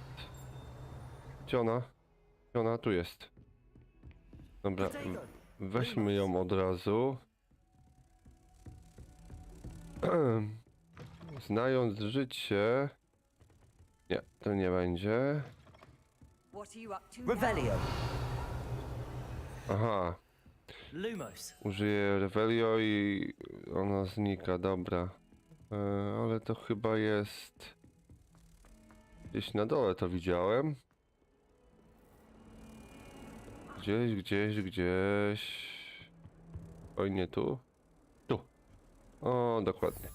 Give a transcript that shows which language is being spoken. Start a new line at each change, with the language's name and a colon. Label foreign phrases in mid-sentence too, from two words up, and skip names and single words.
Polish: Gdzie ona? Gdzie ona? Tu jest. Dobra, weźmy ją od razu. Znając życie... Nie, to nie będzie. Revelio. Aha. Lumos. Użyję Revelio i ona znika, dobra. Ale to chyba jest... Gdzieś na dole to widziałem. Gdzieś... Oj, nie tu. Tu. O, dokładnie.